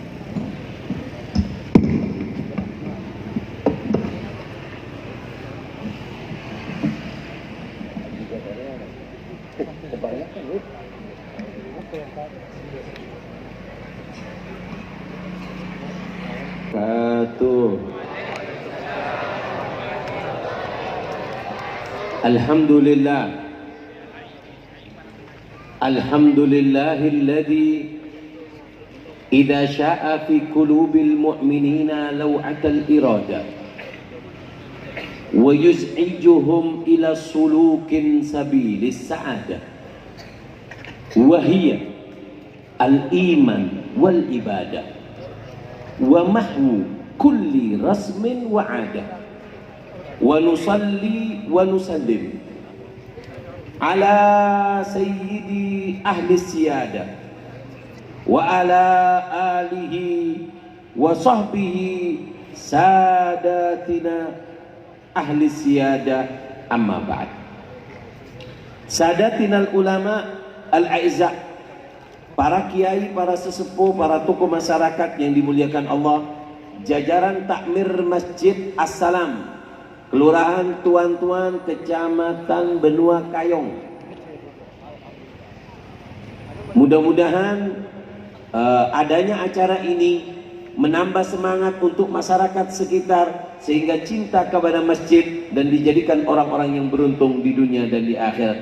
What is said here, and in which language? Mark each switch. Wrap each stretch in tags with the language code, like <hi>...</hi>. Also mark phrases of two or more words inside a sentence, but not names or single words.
<id>Kebanyakan lu. Satu. Alhamdulillah.</id> <ar>الحمد لله الذي إذا شاء في قلوب المؤمنين لوعة الإرادة ويزعجهم إلى سلوك سبيل السعادة وهي الإيمان والعبادة ومحو كل رسم وعادة ونصلي ونسلم على سيد أهل السيادة وعلى آله وصحبه سادتنا أهل السيادة أما بعد. ساداتنا العلماء الأعزاء,</ar> <id>para kiai, para sesepuh, para tokoh masyarakat yang dimuliakan Allah, jajaran takmir Masjid As-Salam, Kelurahan Tuan-Tuan, Kecamatan Benua Kayong. Mudah-mudahan adanya acara ini menambah semangat untuk masyarakat sekitar sehingga cinta kepada masjid dan dijadikan orang-orang yang beruntung di dunia dan di akhirat.</id>